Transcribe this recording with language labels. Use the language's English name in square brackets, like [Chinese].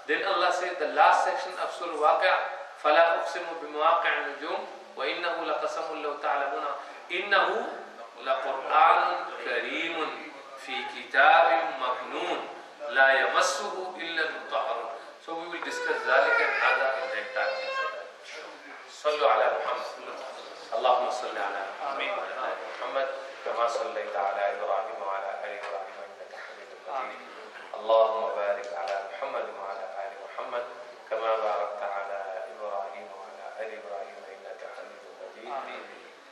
[English] Then Allah says the last section of Surah Al-Waqi'ah, [Arabic] فَلَا أُقْسِمُ بِمَوَاقِعِ النُّجُومِ وَإِنَّهُ لَقَسَمٌ لَوْ تَعْلَمُونَ إِنَّهُ لَقُرْآنٌ كَرِيمٌ فِي كِتَابٍ مَكْنُونٍ لَا يَمَسُّهُ إِلَّا الْمُطَهَّرُونَ. [English] So we will discuss ذلك and هذا in the entire thing. [Arabic] صلوا على محمد. اللهم صل على محمد كما صليت على إبراهيم وعلى آل إبراهيم إنك حميد مجيد. اللهم بارك على محمد وعلى آل محمد كما باركت على إبراهيم وعلى آل إبراهيم إنك حميد مجيد.